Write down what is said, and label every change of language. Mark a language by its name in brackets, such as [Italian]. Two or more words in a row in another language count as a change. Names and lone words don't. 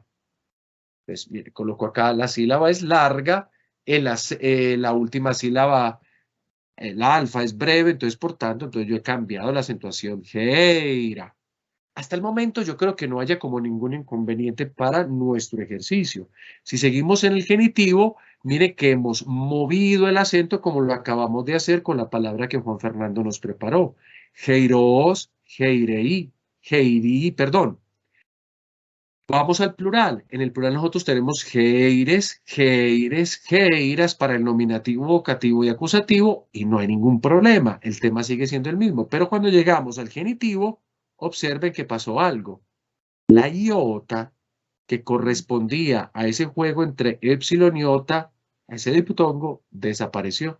[Spanish] Pues mire, coloco acá, la sílaba es larga, la última sílaba, el alfa es breve, entonces por tanto, entonces yo he cambiado la acentuación. Geira. Hasta el momento yo creo que no haya como ningún inconveniente para nuestro ejercicio. Si seguimos en el genitivo, mire que hemos movido el acento como lo acabamos de hacer con la palabra que Juan Fernando nos preparó. [Greek] χειρός, χειρί, χεῖρα, [Spanish] perdón. Vamos al plural. En el plural nosotros tenemos [Greek] χεῖρες, χεῖρες, χεῖρας [Spanish] para el nominativo, vocativo y acusativo y no hay ningún problema. El tema sigue siendo el mismo. Pero cuando llegamos al genitivo, observen que pasó algo. La iota que correspondía a ese juego entre épsilon y iota, a ese diptongo, desapareció.